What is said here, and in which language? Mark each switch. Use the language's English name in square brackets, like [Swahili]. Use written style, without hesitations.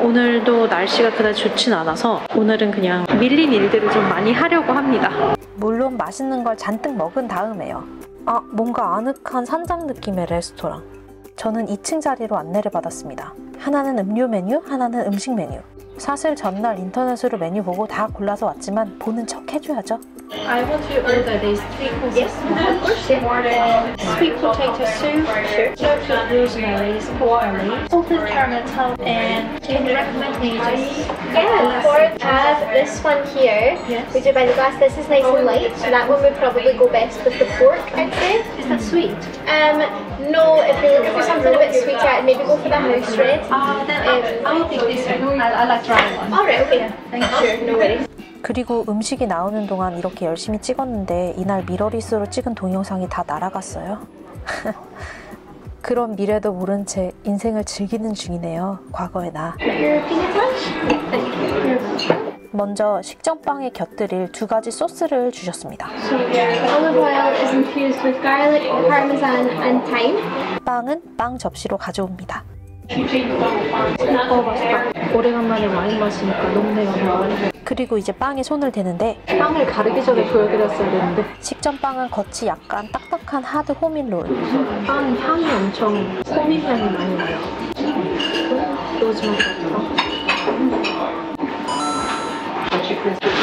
[Korean] 오늘도 날씨가 그다지 좋진 않아서 오늘은 그냥 밀린 일들을 좀 많이 하려고 합니다. 물론 맛있는 걸 잔뜩 먹은 다음에요. 뭔가 아늑한 산장 느낌의 레스토랑. 저는 2층 자리로 안내를 받았습니다. 하나는 음료 메뉴, 하나는 음식 메뉴. 사실 전날 인터넷으로 메뉴 보고 다 골라서 왔지만 보는 척 해줘야죠. [English] I want to order these 3 courses. Sweet potato soup, chocolate rosemary, pork salted caramel toast, and can you recommend me just? Yeah, pork have this one here. Yes. We do by the glass. This is nice and light, so that one would probably go best with the pork, I'd say. Is that sweet? No, if you're looking for something a bit sweeter, I'd maybe go for the house red. Then I'll take this one. I like dry one. Alright, okay. Thank you. Sure, no worries. [Korean] 그리고 음식이 나오는 동안 이렇게 열심히 찍었는데 이날 미러리스로 찍은 동영상이 다 날아갔어요. 그런 미래도 모른 채 인생을 즐기는 중이네요. 과거의 나. 먼저 식전빵에 곁들일 2가지 소스를 주셨습니다. [English] Olive oil is infused with garlic, parmesan and thyme. [Korean] 빵은 빵 접시로 가져옵니다. 맛있다. 오래간만에 와인 마시니까 녹네요. 그리고 이제 빵에 손을 대는데 빵을 가르기 전에 보여드렸어야 되는데 식전빵은 겉이 약간 딱딱한 하드 호밀롤. 빵 향이 엄청 호밀 향이 많이 나요. 로즈마리 버터.